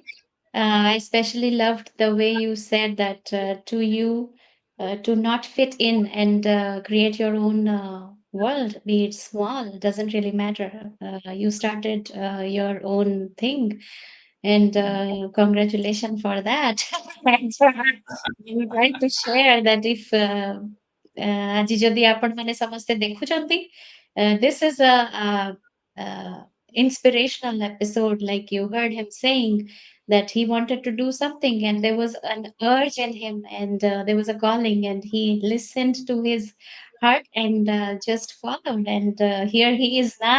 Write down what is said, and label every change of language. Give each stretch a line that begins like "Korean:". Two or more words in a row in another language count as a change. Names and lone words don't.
English: I especially loved the way you said that to you, to not fit in and create your own world, be it small, doesn't really matter. You started your own thing, and congratulations for that. And I would like to share that if
Odia: ଆଜି ଯଦି ଆପଣମାନେ ସମସ୍ତେ ଦେଖୁଛନ୍ତି,
English: this is a inspirational episode, like you heard him saying that he wanted to do something and there was an urge in him, and there was a calling, and he listened to his heart and just followed, and here he is now.